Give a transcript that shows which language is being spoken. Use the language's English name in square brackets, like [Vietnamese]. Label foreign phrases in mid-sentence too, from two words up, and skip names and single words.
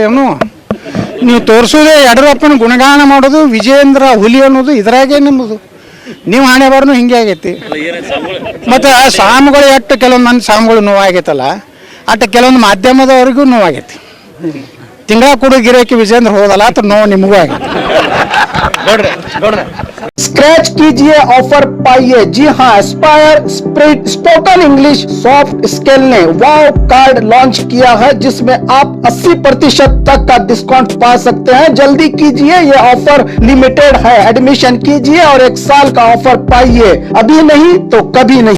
[Kannada] ಏನು ನೀವು ತೋರಿಸೋದೇ ಯಡಿಯೂರಪ್ಪನ ಗುಣಗಾನ ಮಾಡೋದು, ವಿಜೇಂದ್ರ ಹುಲಿ ಅನ್ನೋದು ಇದ್ರಾಗೆ ನಿಮ್ಮದು. ನೀವು ಹಣೆ ಬಾರನು ಹಿಂಗೆ ಆಗೈತಿ. ಅಲ್ಲ ಏನೇ ಸ್ವಾಮಿಗಳು ಮತ್ತು ಸ್ವಾಮಿಗಳು ಎಷ್ಟು ಕೆಲವೊಂದು ಮಂದಿ ಸ್ವಾಮಿಗಳು ನೋವಾಗೈತಲ್ಲ ಅಟ್ಟು ಕೆಲವೊಂದು ಮಾಧ್ಯಮದವ್ರಿಗೂ ನೋವಾಗೈತಿ. ತಿಂಗಳ ಕೊಡು ಗಿರಾಕಿ ವಿಜೇಂದ್ರ ಹೋದಲ್ಲ ಅಂತ ನೋವು ನಿಮಗೂ ಆಗೈತಿ. [Hindi] स्क्रैच कीजिए, ऑफर पाइए। जी हाँ, एस्पायर स्पोकन इंग्लिश सॉफ्ट स्किल ने वाव कार्ड लॉन्च किया है, जिसमें आप 80% तक का डिस्काउंट पा सकते हैं। जल्दी कीजिए, ये ऑफर लिमिटेड है। एडमिशन कीजिए और 1 साल का ऑफर पाइए, अभी नहीं तो कभी नहीं।